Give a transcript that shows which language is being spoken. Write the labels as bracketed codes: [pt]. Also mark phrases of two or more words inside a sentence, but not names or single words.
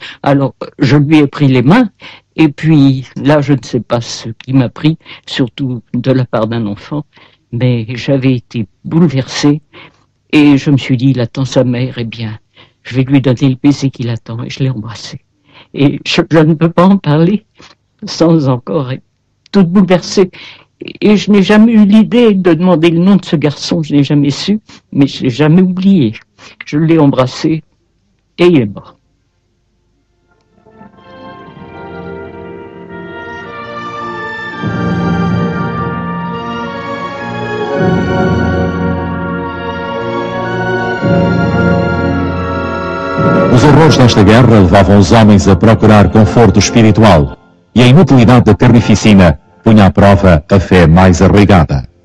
[fr] Alors, je lui ai pris les mains, et puis là, je ne sais pas ce qui m'a pris, surtout de la part d'un enfant, mais j'avais été bouleversé, et je me suis dit, il attend sa mère, eh bien, je vais lui donner le baiser qu'il attend, et je l'ai embrassé. Et je ne peux pas en parler sans encore être toute bouleversée. Et je n'ai jamais eu l'idée de demander le nom de ce garçon, je n'ai jamais su, mais je ne l'ai jamais oublié. Je l'ai embrassé et il est mort. [pt] Os horrores desta guerra levavam os homens a procurar conforto espiritual e a inutilidade da carnificina punha à prova a fé mais arraigada.